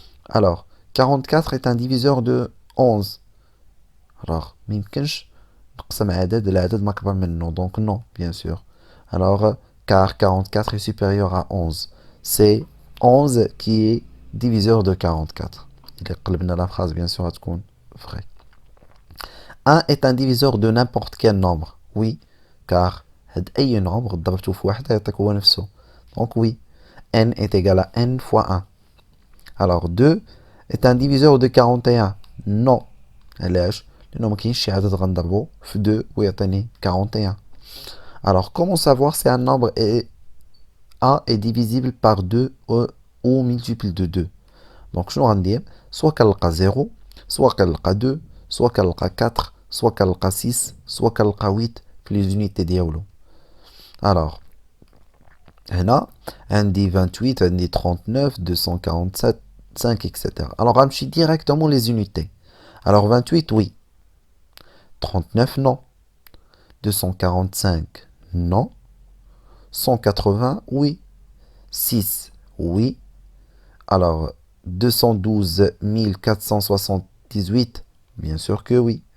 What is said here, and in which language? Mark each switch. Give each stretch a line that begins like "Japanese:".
French: Alors 44 est un diviseur de 11.
Arabic: Alors ما يمكنش نقسم عدد العدد ما أكبر منه.
French: Donc non, bien sûr. Alors car 44 est supérieur à 11. C'est 11 qui est diviseur de 44.
Arabic: إذا قلبنا
French: la phrase, bien sûr,
Arabic: تكون
French: vrai. 1 est un diviseur de n'importe quel nombre. Oui, car
Arabic: هاد أي nombre ضربته في واحد يعطيك هو نفسه.
French: Donc oui, n est égal à n fois 1. Alors 2 est un diviseur de 41. Non.
Arabic: علاش؟ لأنه ما كاينش شي عدد غنضربو في 2 ويعطيني 41.
French: Alors comment savoir si un nombre A est divisible par 2 ou multiple de 2?
Arabic: Donc شنو غندير؟ soit كنلقى 0, soit كنلقى 2, soit كنلقى 4, soit كنلقى 6, soit كنلقى 8 في les unités ديالو. Alors هنا عندي 28, عندي 39, 247, 5, etc.
French: Alors
Arabic: غنمشي
French: directement les unités. Alors 28, oui. 39, non. 245, non. 180, oui. 6, oui. Alors 212 478, bien sûr que oui.